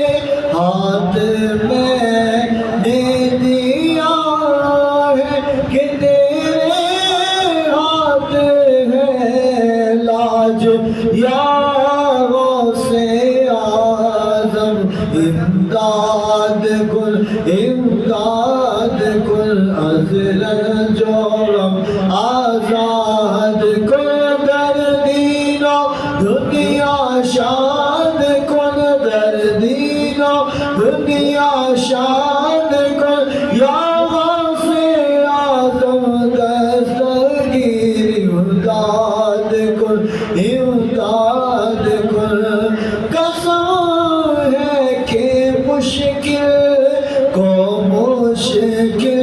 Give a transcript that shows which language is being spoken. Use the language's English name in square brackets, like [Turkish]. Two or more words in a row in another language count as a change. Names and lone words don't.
[Urdu] دے دیا ہے کہ تیرے ہاتھ ہے لاج [Persian] یا غوث اعظم امداد کن ازرل جو غم آزاد کن در دین و دنیا شاد کن در دین و دنیا شاد کن یا غوث اعظم دستگیر امداد کن [Urdu] قسم ہے کہ مشکل کو مشکل